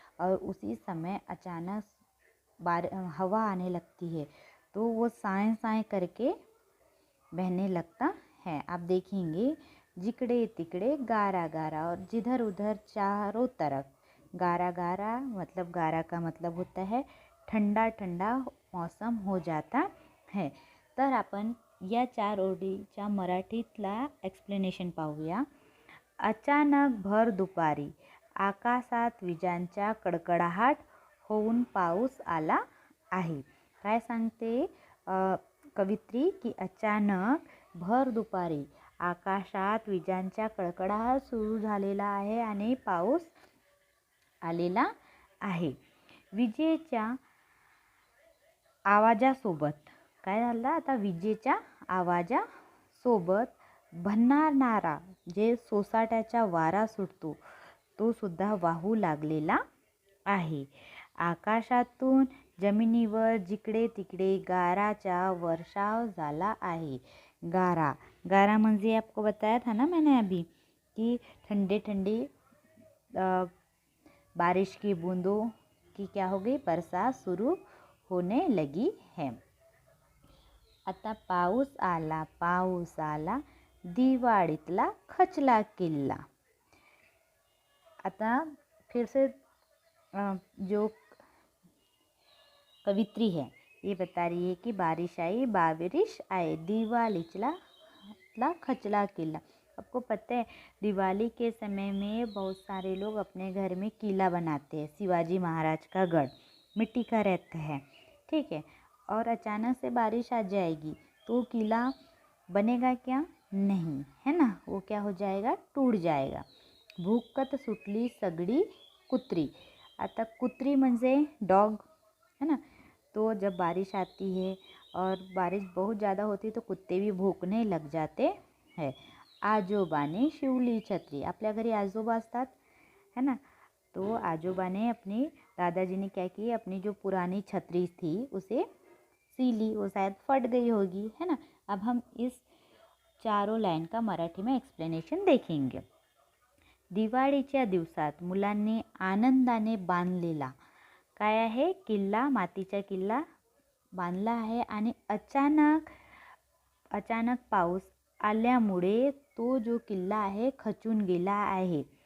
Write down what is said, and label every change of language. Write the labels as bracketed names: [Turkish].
[Hindi] और उसी समय अचानक हवा आने लगती है तो वो साए साए करके बहने लगता है। आप देखेंगे [Marathi] जिकड़े तिकड़े गारा गारा, [Hindi] और जिधर उधर चारों तरफ गारा गारा मतलब गारा का मतलब होता है ठंडा ठंडा मौसम हो जाता है। [Marathi] तर आपण या 4 ओळीच्या मराठीतला एक्सप्लेनेशन पाहूया। अचानक भर दुपारी आकाशात विजांच्या कडकडाट होऊन पाऊस आला आहे। काय सांगते कवित्री की अचानक भर दुपारी आकाशात विजांच्या कडकडाट सुरू झालेला आहे आणि पाऊस आलेला आहे। विजेच्या आवाजासोबत काय झालं? आता विजेच्या आवाजासोबत भन्नारणारा जे सोसाट्याचा वारा सुटतो तो सुद्धा वाहू लागलेला आहे। आकाशातून जमिनीवर जिकडे तिकडे गाराचा वर्षाव झाला आहे। गारा म्हणजे [Hindi] आपको बताया था ना मैंने अभी कि ठंडे ठंडे बारिश की बूंदों की क्या हो गई? बरसात शुरू होने लगी है। [Marathi] आता पाऊस आला, दिवाळीतला खचला किल्ला। [Hindi] आता फिर से जो कवित्री है ये बता रही है कि बारिश आए, [Marathi] दिवालीचला खचला किला। [Hindi] आपको पता है दिवाली के समय में बहुत सारे लोग अपने घर में किला बनाते हैं। शिवाजी महाराज का गढ़ मिट्टी का रहता है। ठीक है, और अचानक से बारिश आ जाएगी तो किला बनेगा क्या? नहीं, है ना, वो क्या हो जाएगा? टूट जाएगा। [Marathi] भूकत सुटली सगड़ी कुत्री। आता कुत्री म्हणजे डॉग, [Hindi] है ना। तो जब बारिश आती है और बारिश बहुत ज़्यादा होती है तो कुत्ते भी भूकने लग जाते हैं। [Marathi] आजोबाने शिवली छत्री। आपल्या घरी आजोबा असतात, [Hindi] है ना, तो आजोबा ने अपने दादाजी ने क्या किया? अपनी जो पुरानी छतरी थी उसे सीली, वो शायद फट गई होगी, है ना। अब हम इस चारों लाइन का मराठी में एक्सप्लेनेशन देखेंगे। [Marathi] दिवाळीच्या दिवसात मुलांनी आनंदाने बांधलेला काय आहे? किल्ला, मातीचा किल्ला बांधला आहे आणि अचानक पाऊस आल्यामुळे तो जो किल्ला आहे खचून गेला आहे.